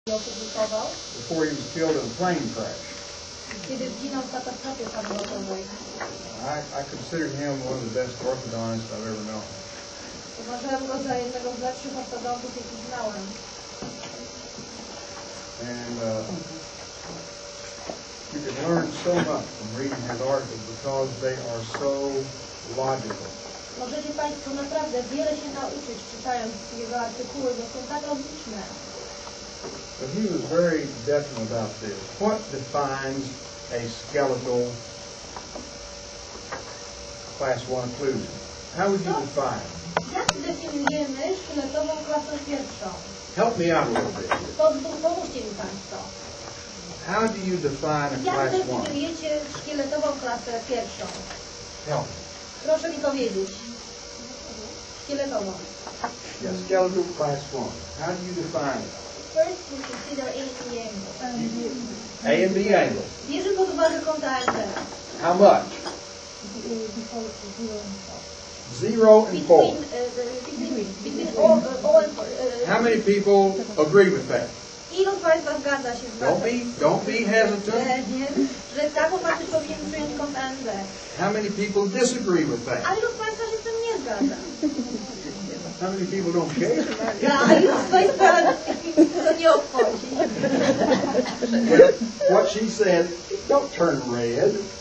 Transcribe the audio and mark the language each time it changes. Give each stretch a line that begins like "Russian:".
English: Before he was killed in a plane crash.
Polish: Kiedy zginął w katastrofie samolotowej.
English: I considered him one of the best orthodontists I've ever known.
Polish: Uważałem go za jednego z lepszych ortodontów, jakich znałem.
English: And you can learn so much from reading his articles because they are so logical.
Polish: Możecie Państwo naprawdę wiele się nauczyć, czytając jego artykuły, bo są tak logiczne.
English: But he was very definite about this. What defines a skeletal class 1 occlusion? How would you define it?
Polish: Jak definiujemy szkieletową klasę pierwszą?
English: Help me out a little bit.
Polish: Pomóżcie mi Państwo.
English: How do you define a
Polish: Jak
English: class 1?
Polish: definiujecie szkieletową klasę pierwszą?
English: Help.
Polish: Proszę mi powiedzieć. Szkieletową.
English: Yeah, skeletal class 1. How do you define it? First we consider A and B angles. A and B angles.
Polish: Bierze pod uwagę kąt A and B.
English: How much? 0 and 4. Between O and 4. How many people agree with that?
Polish: Ilu z Państwa zgadza się z
English: Don't be hesitant.
Polish: że taką masę powinien przyjąć kąt A and B.
English: How many people disagree with that?
Polish: A ilu z Państwa się z tym nie zgadza?
English: How many people don't care?
Polish: A ilu z Państwa to nie obchodzi?
English: What she said, don't turn red.